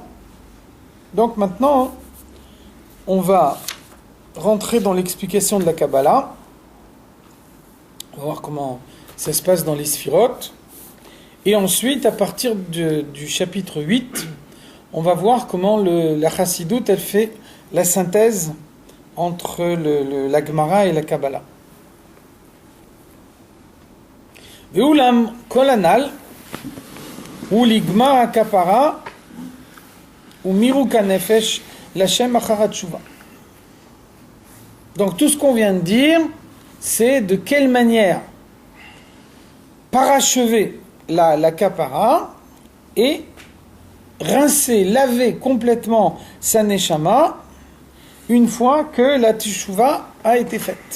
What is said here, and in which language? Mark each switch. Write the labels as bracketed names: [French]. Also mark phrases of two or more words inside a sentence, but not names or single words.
[French] Donc maintenant, on va rentrer dans l'explication de la Kabbalah. On va voir comment ça se passe dans les Sphirot. Et ensuite, à partir du chapitre 8, on va voir comment la Chassidoute, elle fait la synthèse entre la Gemara et la Kabbalah. [Hebrew] ואולם כל הנ"ל הוא לגמר הכפרה או מירוק הנפש להשם אחר תשובה. [French] Donc tout ce qu'on vient de dire, c'est de quelle manière parachever la kapara et rincer, laver complètement sa neshama une fois que la teshuva a été faite.